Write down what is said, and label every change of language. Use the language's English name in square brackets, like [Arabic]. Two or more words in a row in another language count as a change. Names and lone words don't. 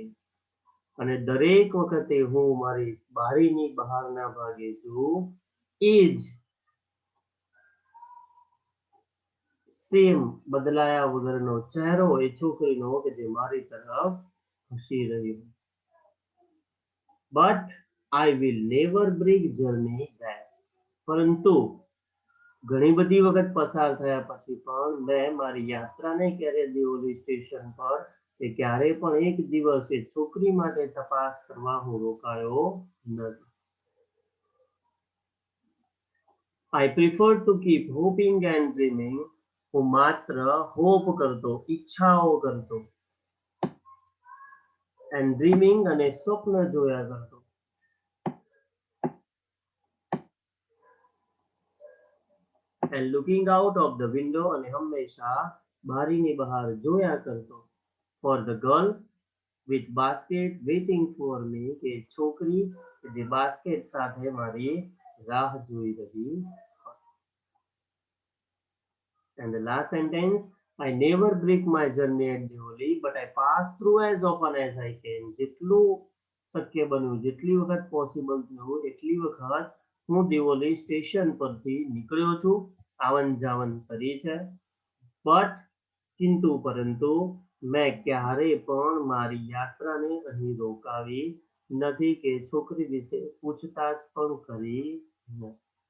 [Gujarati] અને દરેક વખતે હું મારી બારીની બહારના ભાગે છું એ જ સેમ બદલાયા વગરનો ચહેરો એ છોકરીનો કે જે મારી તરફ હસી રહી. [English] But I will never break journey back. [Gujarati] પરંતુ ઘણી બધી વખત પસાર થયા પછી પણ મેં મારી યાત્રાને ક્યારે દિયોલી સ્ટેશન પર કે ક્યારે પણ એક દિવસ એ છોકરી માટે તપાસ કરવા હું રોકાયો નથી. [English] I prefer to keep hoping and dreaming. [Gujarati] હું માત્ર હોપ કરતો, ઈચ્છાઓ કરતો, [English] and dreaming [Gujarati] અને સ્વપ્ન જોયા કરતો. [English] And looking out of the window [Gujarati] અને હંમેશા બારીની બહાર જોયા કરતો. [English] For the girl with basket waiting for me [Gujarati] કે છોકરી જે બાસ્કેટ સાથે મારી રાહ જોઈ રહી. [English] And the last sentence, I never break my journey at Deoli, but I pass through as often as I can. [Gujarati] જેટલું શક્ય બન્યું, જેટલી વખત પોસિબલ થયું એટલી વખત હું દિયોલી સ્ટેશન પરથી નીકળ્યો છું, આવન જાવન કરી છે. બટ કિંતુ પરંતુ મેં ક્યારે પણ મારી યાત્રાને અહીં રોકાવી નથી કે છોકરી વિશે પૂછતાછ પણ કરી નથી.